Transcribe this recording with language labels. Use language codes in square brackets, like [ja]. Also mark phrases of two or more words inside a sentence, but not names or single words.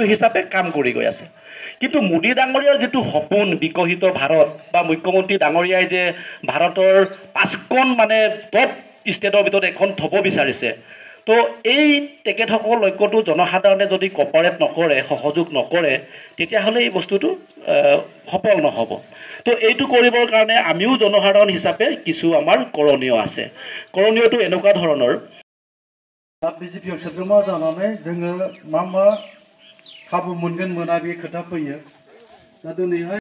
[as] হিচাপে কাম কৰি গৈ আছে কিন্তু মোদী ডাঙৰীয়াৰ যিটো সপোন বিকশিত ভাৰত বা মুখ্যমন্ত্ৰী ডাঙৰীয়াই যে ভাৰতৰ 5খন মানে টপ ষ্টেটৰ ভিতৰত এখন থ'ব বিচাৰিছে তো এই তেখেতসকল লক্ষ্যটো জনসাধাৰণে যদি কপাৰেট নকৰে সহযোগ নকৰে তেতিয়াহ'লে এই বস্তুটো সফল নহ'ব তো এইটো কৰিবৰ কাৰণে আমিও জনসাধাৰণ হিচাপে কিছু আমাৰ কৰণীয় আছে কৰণীয়টো এনেকুৱা ধৰণৰ [brx] বিজেপি सोद्रोमा जानानै जोङो मा खाबु मोनगोन मोना बे खोथा फैयो दा दिनैहाय